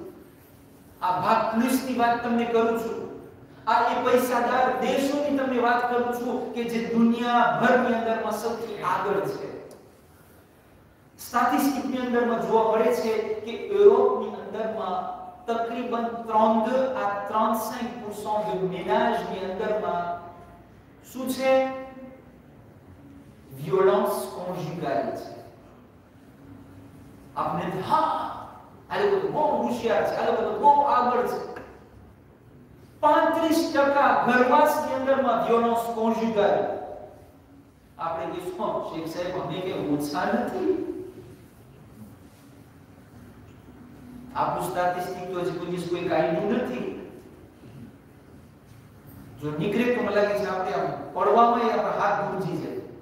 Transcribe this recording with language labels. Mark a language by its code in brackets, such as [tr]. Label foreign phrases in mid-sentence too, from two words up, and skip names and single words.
[gu] આ ભાગ પુલિસની વાત તમને કરું છું. આ એ પૈસાદાર દેશોની તમને વાત કરું છું કે જે દુનિયાભરની અંદરમાં સૌથી આગળ છે. સ્ટેટિસ્ટિકની અંદરમાં જોવા મળે છે કે યુરોપની અંદરમાં તકરીબન 32 [fr] à 35% de ménages [gu] ની અંદરમાં શું છે? [fr] violence conjugale છે. [gu] આપણે હા આ લોકો તો બહુ હોશિયાર છે, આ લોકો તો બહુ આગળ છે. 35% ઘરવાસની અંદરમાં [fr] violence conjugale. [gu] આપણે કહીશું શેખ સાહેબ અમે કે ઓછા નથી. આપણું સ્ટેટિસ્ટિક તો હજી કોઈ કાઢ્યું નથી. જો નીકળે તો મને લાગે છે આપણે આમ પડવામાં આપણા હાથ ગુંજી જાય.